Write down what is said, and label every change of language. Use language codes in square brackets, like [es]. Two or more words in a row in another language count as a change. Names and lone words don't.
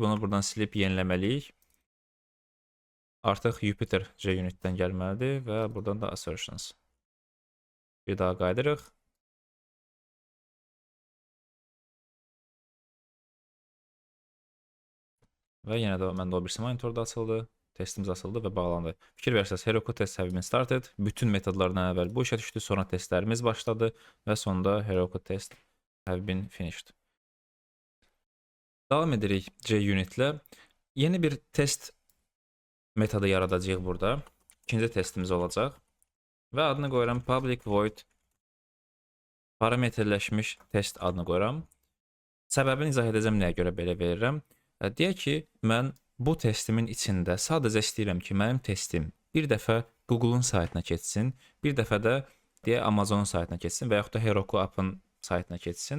[az] Bunu buradan silib yeniləməliyik. Artıq Jupyter JUnitdən gəlməlidir və buradan da assertions. Bir daha qaydırıq. Və yenə də məndə o birisi monitorda açıldı. Testimiz açıldı və bağlandı. Fikir versəz, Heroku [en] test have been started. [az] Bütün metodlardan əvvəl bu işə düşdü, sonra testlərimiz başladı və sonda Heroku [en] test have been finished. [az] Davam edirik JUnit-lə. Yeni bir test metodu yaradacağıq burada. İkinci testimiz olacaq. Və adını qoyuram [en] public void [az] parametrləşmiş test adını qoyuram. Səbəbini izah edəcəm, nəyə görə belə verirəm. Deyək ki, mən bu testimin içində sadəcə istəyirəm ki, mənim testim bir dəfə Google-un saytına keçsin, bir dəfə də deyə Amazon saytına keçsin və yaxud da Heroku app'ın saytına keçsin.